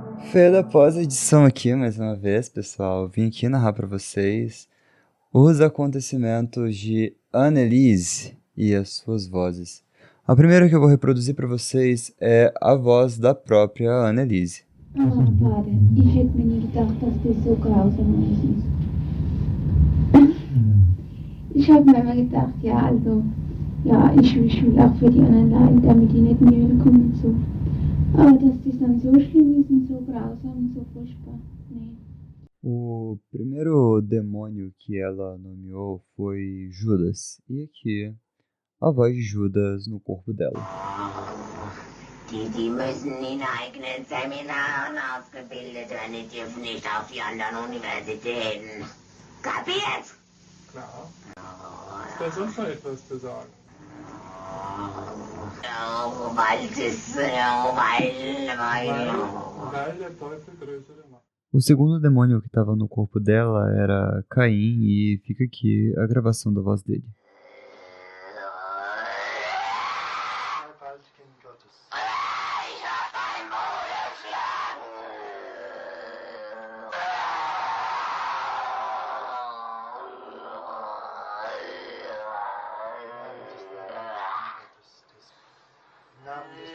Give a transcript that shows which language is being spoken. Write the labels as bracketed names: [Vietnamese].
[Portuguese] Foi da pós-edição aqui, mais uma vez, pessoal. Vim aqui narrar pra vocês os acontecimentos de Annelise e as suas vozes. A primeira que eu vou reproduzir pra vocês é a voz da própria Annelise. [German] Vater, ich hätte mir nie gedacht, dass das so grausam ist. Ich habe mir immer gedacht, ja, also, ja, ich will auch für die anderen leiden, damit die nicht in die Hölle kommen und so. Aber dass das dann so schlimm ist und so grausam und so furchtbar, nee. [Portuguese] O primeiro demônio que ela nomeou foi Judas. E aqui, a voz de Judas no corpo dela. [German] Die müssen in eigenen Seminaren ausgebildet werden, die dürfen nicht auf die anderen Universitäten. Kapiert? Klar. Hast du sonst noch etwas zu sagen? Oh, weil das, weil... Weil der Teufel größere Macht. [Portuguese] O segundo demônio que estava no corpo dela era Caim e fica aqui a gravação da voz dele. [German] Kind Gottes. Ich hab dein Maul erschlagen.